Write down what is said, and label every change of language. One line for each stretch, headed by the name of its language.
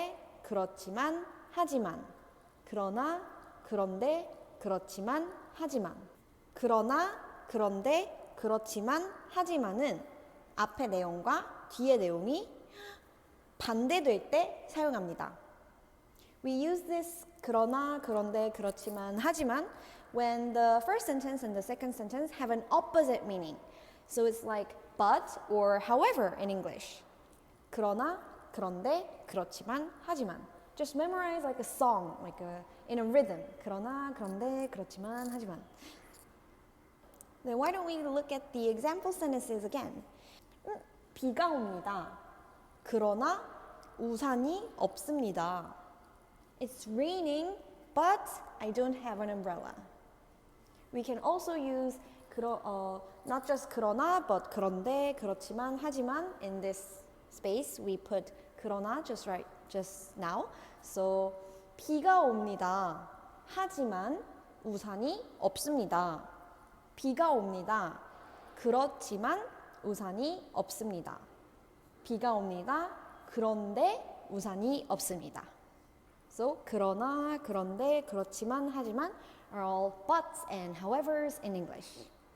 Korean: 그렇지만 하지만 그러나 그런데 그렇지만 하지만 그러나 그런데 그렇지만 하지만은 앞의 내용과 뒤의 내용이 반대될 때 사용합니다.
English: We use this
Korean: 그러나 그런데 그렇지만 하지만
English: when the first sentence and the second sentence have an opposite meaning. So it's like but or however in English.
Korean: 그러나 그런데 그렇지만 하지만.
English: Just memorize like a song, like in a rhythm.
Korean: 그러나 그런데 그렇지만 하지만.
English: Then why don't we look at the example sentences again?
Korean: 비가 옵니다. 그러나 우산이 없습니다.
English: It's raining, but I don't have an umbrella. We can also use not just 그러나, but
Korean: 그런데, 그렇지만, 하지만.
English: In this space, we put 그러나 just now. So
Korean: 비가 옵니다. 하지만 우산이 없습니다. 비가 옵니다. 그렇지만 우산이 없습니다. 비가 옵니다. 그런데 우산이 없습니다.
English: So
Korean: 그러나, 그런데, 그렇지만, 하지만
English: are all buts and howevers in English.